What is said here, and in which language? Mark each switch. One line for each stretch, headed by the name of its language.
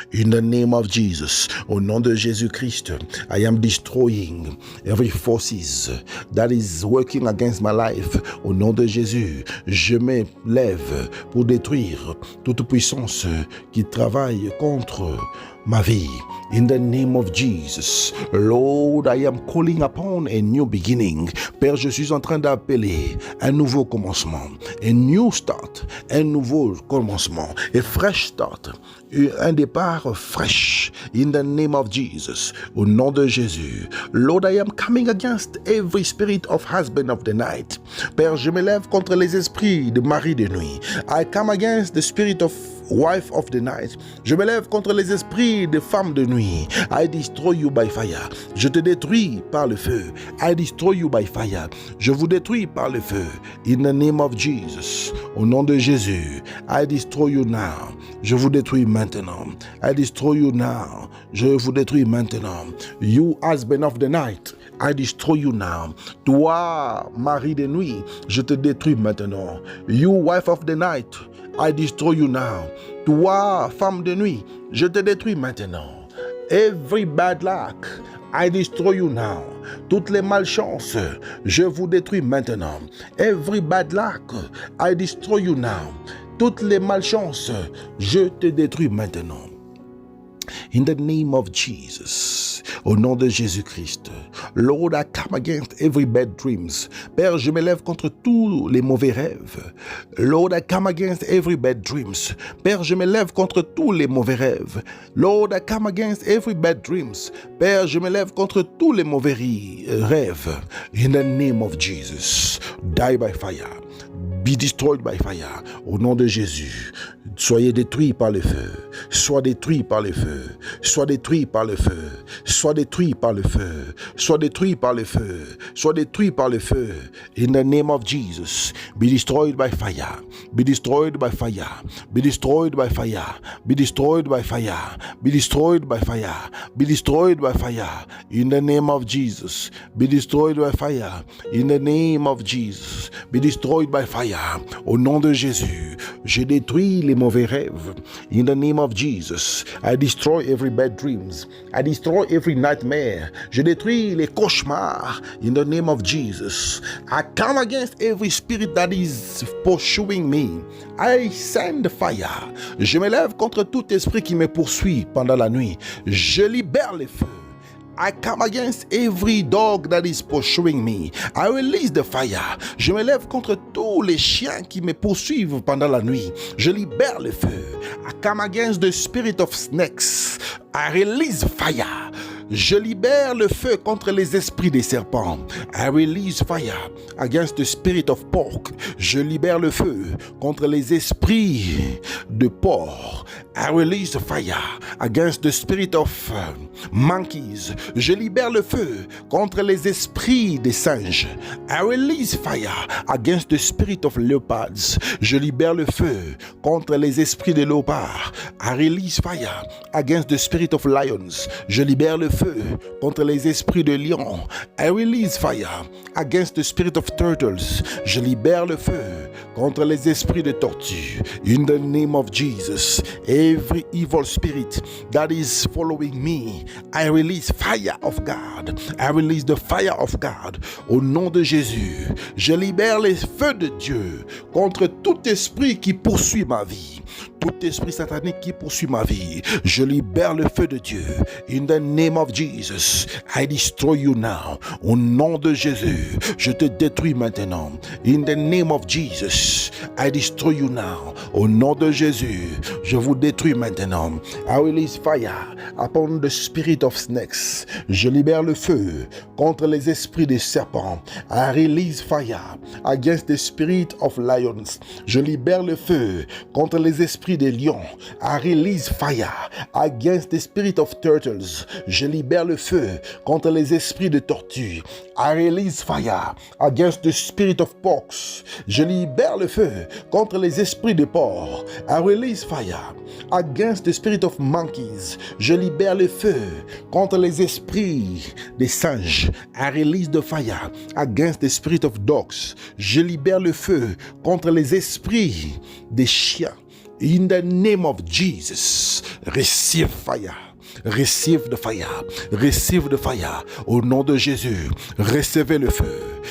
English: In the name of Jesus,
French: au nom de Jésus-Christ,
English: I am destroying every forces that is working against my life.
French: Au nom de Jésus, je me lève pour détruire toute puissance qui travaille contre ma vie.
English: In the name of Jesus, Lord, I am calling upon a new beginning.
French: Père, je suis en train d'appeler un nouveau commencement,
English: a new start,
French: un nouveau commencement,
English: a fresh start,
French: un départ
English: fresh. In the name of Jesus,
French: au nom de Jésus,
English: Lord, I am coming against every spirit of husband of the night.
French: Père, je me lève contre les esprits de mari de nuit.
English: I come against the spirit of wife of the night.
French: Je me lève contre les esprits de femmes de nuit.
English: I destroy you by fire.
French: Je te détruis par le feu.
English: I destroy you by fire.
French: Je vous détruis par le feu.
English: In the name of Jesus.
French: Au nom de Jésus.
English: I destroy you now.
French: Je vous détruis maintenant.
English: I destroy you now.
French: Je vous détruis maintenant.
English: You husband of the night. I destroy you now.
French: Toi, mari de nuit, je te détruis maintenant.
English: You wife of the night, I destroy you now.
French: Toi, femme de nuit, je te détruis maintenant.
English: Every bad luck, I destroy you now.
French: Toutes les malchances, je vous détruis maintenant.
English: Every bad luck, I destroy you now.
French: Toutes les malchances, je te détruis maintenant.
English: In the name of Jesus,
French: au nom de Jésus-Christ,
English: Lord, I come against every bad dreams.
French: Père, je me lève contre tous les mauvais rêves.
English: Lord, I come against every bad dreams.
French: Père, je me lève contre tous les mauvais rêves.
English: Lord, I come against every bad dreams.
French: Père, je me lève contre tous les mauvais rêves.
English: In the name of Jesus, die by fire. Be destroyed by fire.
French: Au nom de Jésus, soyez détruits par le feu. Sois détruit par le feu. Sois détruit par le feu. Sois détruit par le feu. Sois détruit par le feu. Sois détruit par le feu.
English: In the name of Jesus, be destroyed by fire. Be destroyed by fire. Be destroyed by fire. Be destroyed by fire. Be destroyed by fire. Be destroyed by fire. In the name of Jesus, be destroyed by fire. In the name of Jesus, be destroyed by fire.
French: Au nom de Jésus, je détruis les mauvais rêves.
English: In the name of Jesus, I destroy every bad dreams. I destroy every nightmare.
French: Je détruis les cauchemars.
English: In the name of Jesus, I come against every spirit that is pursuing me. I send fire.
French: Je me lève contre tout esprit qui me poursuit pendant la nuit. Je libère les feux.
English: I come against every dog that is pursuing me. I release the fire.
French: Je me lève contre tous les chiens qui me poursuivent pendant la nuit. Je libère le feu.
English: I come against the spirit of snakes. I release fire.
French: Je libère le feu contre les esprits des serpents.
English: I release fire against the spirit of pork.
French: Je libère le feu contre les esprits de porc.
English: I release fire against the spirit of monkeys.
French: Je libère le feu contre les esprits des singes.
English: I release fire against the spirit of leopards.
French: Je libère le feu contre les esprits de léopards.
English: I release fire against the spirit of lions.
French: Je libère le feu contre les esprits de lions.
English: I release fire against the spirit of turtles.
French: Je libère le feu contre les esprits de tortues.
English: In the name of Jesus, every evil spirit that is following me, I release fire of God. I release the fire of God.
French: Au nom de Jésus, je libère les feux de Dieu contre tout esprit qui poursuit ma vie. Tout esprit satanique qui poursuit ma vie, je libère le feu de Dieu.
English: In the name of Jesus, I destroy you now.
French: Au nom de Jésus, je te détruis maintenant.
English: In the name of Jesus, I destroy you now.
French: Au nom de Jésus, je vous détruis maintenant.
English: I release fire upon the spirit of snakes.
French: Je libère le feu contre les esprits des serpents.
English: I release fire against the spirit of lions.
French: Je libère le feu contre les esprits des lions.
English: I release fire against the spirit of turtles.
French: Je libère le feu contre les esprits de tortues.
English: I release fire against the spirit of porks.
French: Je libère le feu contre les esprits de porcs.
English: I release fire against the spirit of monkeys.
French: Je libère le feu contre les esprits des singes.
English: I release the fire against the spirit of dogs.
French: Je libère le feu contre les esprits des chiens.
English: In the name of Jesus, receive fire. Receive the fire. Receive the fire.
French: Au nom de Jésus, recevez le feu.